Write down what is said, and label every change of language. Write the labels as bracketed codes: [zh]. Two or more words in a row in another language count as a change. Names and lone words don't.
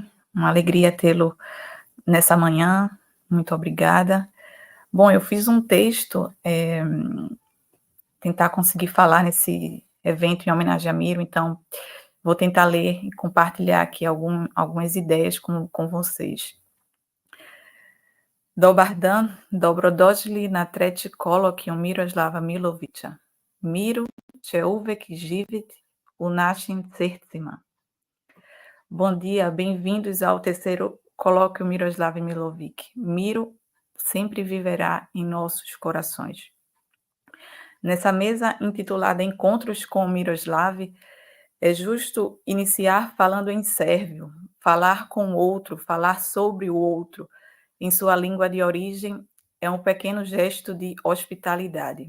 [pt] Uma alegria tê-lo nessa manhã. Muito obrigada. Bom, eu fiz um texto, tentar conseguir falar nesse evento em homenagem a Miro, então vou tentar ler e compartilhar aqui algumas ideias com vocês. [sr] Dobar dan, dobrodošli na treći kolokvij Miroslava Milovića. Miru će uvek živjeti u našim srcima. [pt] Bom dia, bem-vindos ao terceiro colóquio Miroslav Milovic. Miro sempre viverá em nossos corações. Nessa mesa intitulada Encontros com Miroslav, é justo iniciar falando em sérvio, falar com o outro, falar sobre o outro, em sua língua de origem, é um pequeno gesto de hospitalidade.